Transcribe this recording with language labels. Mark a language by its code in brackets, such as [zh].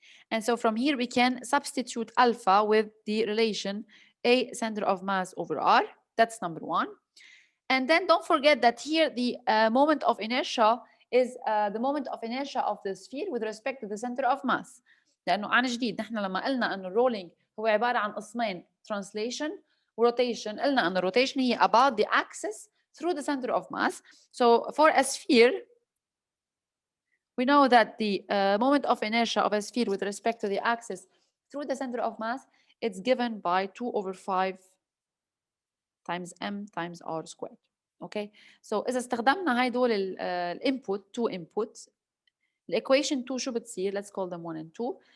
[en] And so from here we can substitute alpha with the relation A center of mass over R. That's number one. And then don't forget that here the moment of inertia is the moment of inertia of the sphere with respect to the center of mass. [ar] لأنه عن جديد نحن لما قلنا أنه الرولينج هو عبارة عن قسمين translation وروتيشن، قلنا أن الروتيشن هي [en] about the axis through the center of mass. So for a sphere we know that the moment of inertia of a sphere with respect to the axis through the center of mass it's given by 2/5 times m times r squared. Okay, so [ar] إذا استخدمنا هدول الانبوت [en] two inputs [ar] الايكويشن 2 شو بتصير؟ [en] let's call them 1 and 2.